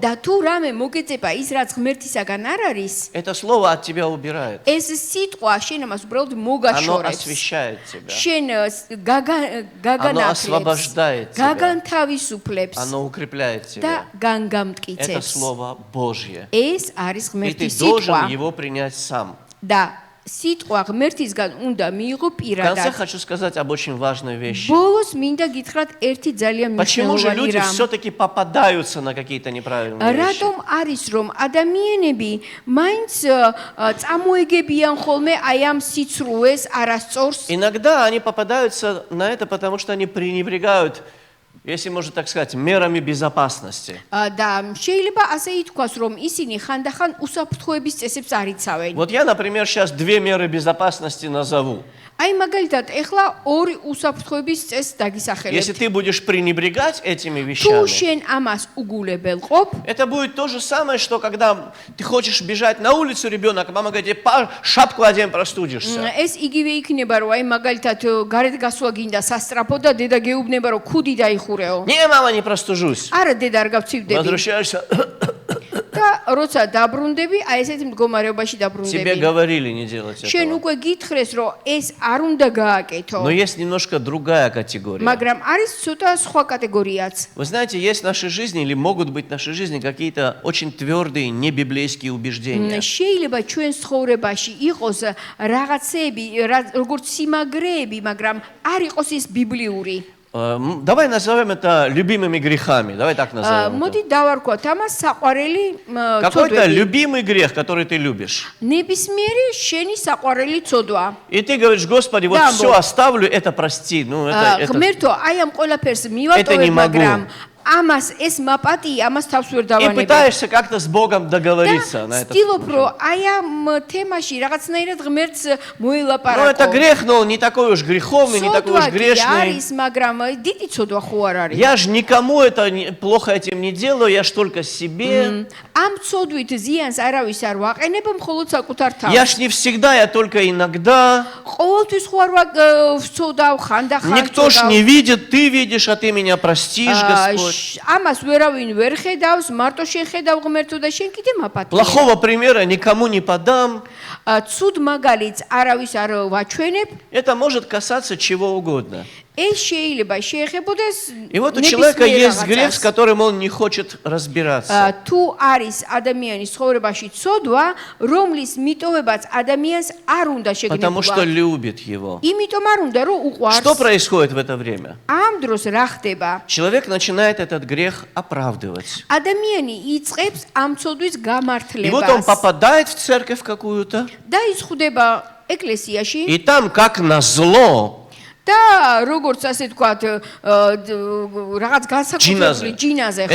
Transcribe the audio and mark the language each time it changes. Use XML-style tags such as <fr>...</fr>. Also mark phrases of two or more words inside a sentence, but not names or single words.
<ka>და თუ რამე მოგეწება ის რაც ღმერთისაგან არ არის,</ka> <ru>это слово от тебя убирает.</ru> <ka>ეს სიტყვა შენ ამას უბრალოდ</ka> <ru>Оно</ru> <ka>მოგაშორებს.</ka> <ru>освещает тебя.</ru> <ka>შენ</ka> <ru>Оно</ru> <ka>გაგანახლებს,</ka> <ru>освобождает тебя.</ru> <ka>გაგანთავისუფლებს</ka> <ru>Оно укрепляет</ru> <ka>და</ka> <ru>тебя. Это</ru> <ka>განგამტკიცებს.</ka> <ru>слово Божье.</ru> <ka>ეს არის</ka> <ru>И ты</ru> <ka>ღმერთის</ka> <ru>должен</ru> <ka>სიტყვა</ka> <ru>его принять сам.</ru> <ka>და სიტყვა ღმერთისგან უნდა მიიღო</ka> <ru>В конце</ru> <ka>პირადად.</ka> <ru>хочу сказать об очень важной вещи.</ru> <ka>ბოლოს მინდა გითხრათ ერთი ძალიან</ka> <ru>Почему же</ru> <ka>მნიშვნელოვანი</ka> <ru>люди</ru> <ka>რამ.</ka> <ru>все-таки попадаются на какие-то неправильные вещи?</ru> <ka>რატომ არის რომ ადამიანები მაინც წამოეგებიან ხოლმე აი ამ სიცრუეს არასწორს</ka> <ru>Иногда они попадаются на это, потому что они пренебрегают, если можно так сказать, мерами безопасности.</ru> <ka>და შეიძლება ასე ითქვას რომ ისინი ხანდახან უსაფრთხოების წესებს არ იცავენ.</ka> <ru>Вот я, например, сейчас 2 меры безопасности назову.</ru> <ka>აი მაგალითად ეხლა ორი უსაფრთხოების წესს</ka> <ru>Если</ru> <ka>დაგისახელებთ.</ka> <ru>ты будешь пренебрегать этими</ru> <ka>თუ</ka> <ru>вещами,</ru> <ka>შენ ამას უგულებელყოფ,</ka> <ru>это будет то же самое, что когда ты хочешь бежать на улицу, ребенок, мама говорит, шапку одень, простудишься.</ru> <ka>ეს იგივე იქნება რომ აი მაგალითად გარეთ გასვლა გინდა სასტრაფო და დედა გეუბნება რომ ქუდი დაიხურეო.</ka> <ru>Не, мама, не простужусь.</ru> <ka>არა დედა არ გავცივდები.</ka> <ru>Возвращаешься,</ru> <ka>და როცა დაბრუნდები, აი ესეთ მდგომარეობაში</ka> <ru>тебе</ru> <ka>დაბრუნდები.</ka> <ru>говорили не делать</ru> <ka>შენ</ka> <ru>этого.</ru> <ka>უკვე გითხრეს რომ ეს არ უნდა გააკეთო.</ka> <ru>Но есть немножко другая категория.</ru> <ka>მაგრამ არის ცოტა სხვა კატეგორიაც.</ka> <ru>Вы знаете, есть в нашей жизни, или могут быть в нашей жизни какие-то очень твердые небиблейские убеждения.</ru> <ka>შეიძლება ჩვენ ცხოვრებაში იყოს რაღაცები, როგორც სიმაგრეები, მაგრამ არ იყოს ის ბიბლიური.</ka> <ru>Давай назовем это любимыми грехами. Давай так назовем.</ru> <ka>მოდი დავარქვათ ამას საყვარელი</ka> <ru>Какой-то</ru> <ka>ცოდვები.</ka> <ru>любимый грех, который ты любишь.</ru> <ka>ნებისმიერი შენი საყვარელი ცოდვა.</ka> <ru>И ты говоришь, Господи, вот Да, все вот. оставлю, это прости. Ну, это...</ru> <ka>ღმერთო, აი ამ ყველაფერს</ka> <ru>Это</ru> <ka>მივატოვებ,</ka> <ru>не могу.</ru> <ka>მაგრამ ამას ეს მაპატი, ამას თავს ვერ</ka> <ru>И</ru> <ka>დავანებებ.</ka> <ru>пытаешься как-то с Богом договориться на это.</ru> <ka>ვცდილობ, რომ აი ამ თემაში რაღაცნაირად ღმერთს</ka> <ru>Ну, это</ru> <ka>მოელაპარაკო.</ka> <ru>грех, но он не такой уж греховный, не такой уж</ru> <ka>ცოდვა კი</ka> <ru>грешный.</ru> <ka>არის, მაგრამ დიდი ცოდვა ხო არ არის.</ka> <ru>Я же никому это плохо этим не делаю, я ж только себе.</ru> <ka>ამ ცოდვით ზიანს არავის არ ვაყენებ, მხოლოდ საკუთარ</ka> <ru>Я</ru> <ka>თავს.</ka> <ru>ж не всегда, я только иногда.</ru> <ka>ყოველთვის ხო არ ვცოდავ, ხანდახან</ka> <ru>Никто ж</ru> <ka>ვცოდავ.</ka> <ru>не видит, ты видишь, а ты меня простишь, Господь.</ru> <ka>ამას ვერავინ ვერ ხედავს, მარტო შენ ხედავ ღმერთო და შენ კიდე მაპატია.</ka> <ru>Плохого примера никому не подам.</ru> <ka>ცუდ მაგალითს არავის არ ვაჩვენებ.</ka> <ru>Это может касаться чего угодно.</ru> <ka>ეს შეიძლება შეეხებოდეს</ka> <ru>И вот у человека</ru> <ka>ნებისმიერ</ka> <ru>есть грех, с</ru> <ka>რაღაცას.</ka> <ru>которым он не хочет разбираться.</ru> <ka>თუ არის ადამიანის ცხოვრებაში ცოდვა, რომლის მიტოვებაც ადამიანს არ უნდა</ka> <ru>Потому что</ru> <ka>შეგნებულა.</ka> <ru>любит его.</ru> <ka>იმიტომ არ უნდა რომ</ka> <ru>Что</ru> <ka>უყვარს.</ka> <ru>происходит в это время?</ru> <ka>ამ დროს რა ხდება?</ka> <ru>Человек начинает этот грех оправдывать.</ru> <ka>ადამიანი იწყებს ამ ცოდვის</ka> <ru>И вот он</ru> <ka>გამართლებას</ka> <ru>попадает в церковь какую-то,</ru> <ka>და ის ხვდება ეკლესიაში</ka> <ru>и там, как назло,</ru> <ka>და როგორც ასე თქვათ რაღაც განსაკუთრებული ჯინაზე ხო</ka>